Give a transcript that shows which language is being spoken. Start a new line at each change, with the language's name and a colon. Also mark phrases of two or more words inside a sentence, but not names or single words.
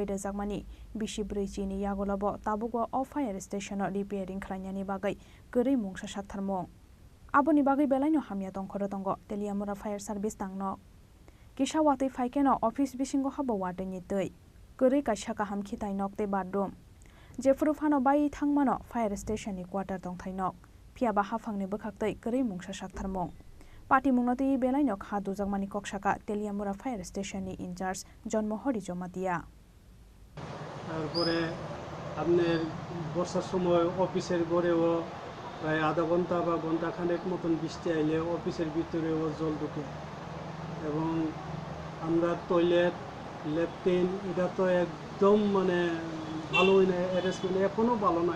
Kok Borok: रेजाकमानि बिसि ब्रैजिनि यागलाबो ताबुगो अ
English: fire station repairing
Kok Borok: खालायनायनि बागै गरै मुंसा साक्थारमुं आबोनि बागै बेलाइनो हामिया दंखर दंग तेलियामुरा
English: fire service
Kok Borok: तांनो किसावातै फाइकेनो ऑफिस बिसिंगो हाबो वाटैनि तै गरै काइसा काहाम खिथाय नकते बाथरूम जेफुरु फानो बाय थांमानो
English: fire stationni
Kok Borok: क्वार्टार दंथायनक फियाबा हाफांनि बखाकतै गरै मुंसा साक्थारमुं पार्टी मुंनतै बेलाइनो खा दुजाकमानि कक्साका तेलियामुरा
English: fire stationni
Kok Borok: इनचार्ज जन्महरि जमातिया
Bangla: তারপরে আপনার বর্ষার সময় অফিসের ঘরেও প্রায় আধা ঘন্টা বা ঘন্টা খানেক মতন বৃষ্টি আইলে অফিসের ভিতরেও জল ঢুকে এবং আমরা
English: toilet latrine
Bangla: এটা তো একদম মানে ভালোই না অ্যারেঞ্জমেন্ট এখনও ভালো না।